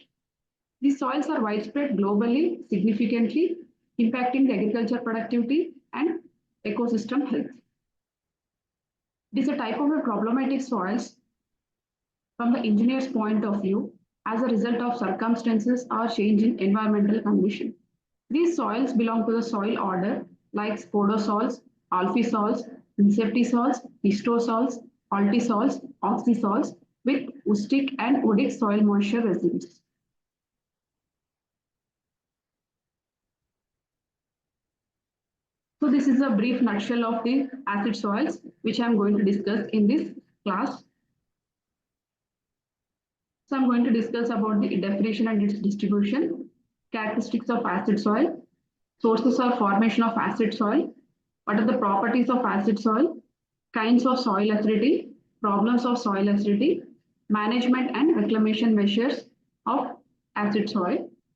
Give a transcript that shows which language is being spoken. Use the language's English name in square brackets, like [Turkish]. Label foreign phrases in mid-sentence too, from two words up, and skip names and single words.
[English] These soils are widespread globally, significantly impacting the agriculture productivity and ecosystem health. It is a type of a problematic soils from the engineer's point of view as a result of circumstances or change in environmental condition. These soils belong to the soil order like spodosols, alphisols, insectisols, histosols, altisols, oxysols with woostic and woodic soil moisture residues. So this is a brief nutshell of the acid soils which I am going to discuss in this class. So I am going to discuss about the definition and its distribution, characteristics of acid soil, sources or formation of acid soil, what are the properties of acid soil, kinds of soil acidity, problems of soil acidity, management and reclamation measures of acid soil.